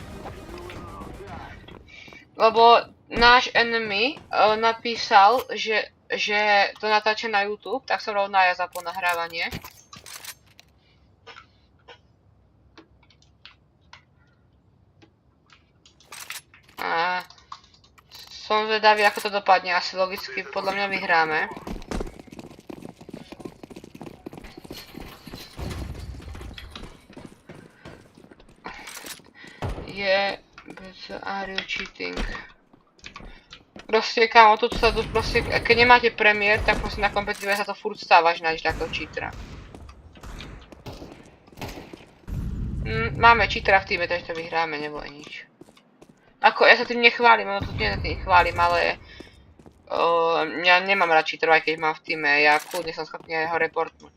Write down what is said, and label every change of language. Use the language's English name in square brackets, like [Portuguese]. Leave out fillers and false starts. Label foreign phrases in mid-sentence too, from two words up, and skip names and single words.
[Slovak] Lebo náš enemy napísal, že to natáča na YouTube, tak som rovno ja zapol nahrávanie. A som zvedavý, ako to dopadne, asi logicky podľa mňa vyhráme. [English] Are you cheating? [Slovak] Proste, kámo, tu sa to proste, keď nemáte premiér, tak proste na kompetitíve sa to furt stáva, že nájdeš takého cheatera. Máme cheatera v týme, takže to vyhráme, nebolo nič. Ako, ja sa tým nechválim, no to nie sa tým chválim, ale ja nemám rád cheaterov, aj keď mám v týme, ja kľudne som schopný aj ho reportnúť.